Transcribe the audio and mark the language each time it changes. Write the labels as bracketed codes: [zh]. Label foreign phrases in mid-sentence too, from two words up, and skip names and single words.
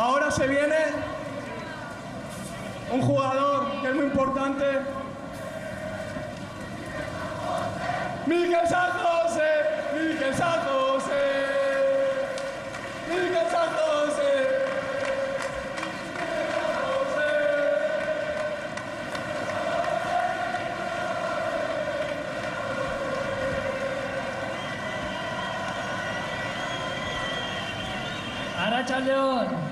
[es] luego se viene un jugador que es muy importante. Mikel San José, Mikel San José, Mikel San José. [eu] Arratsaldeon.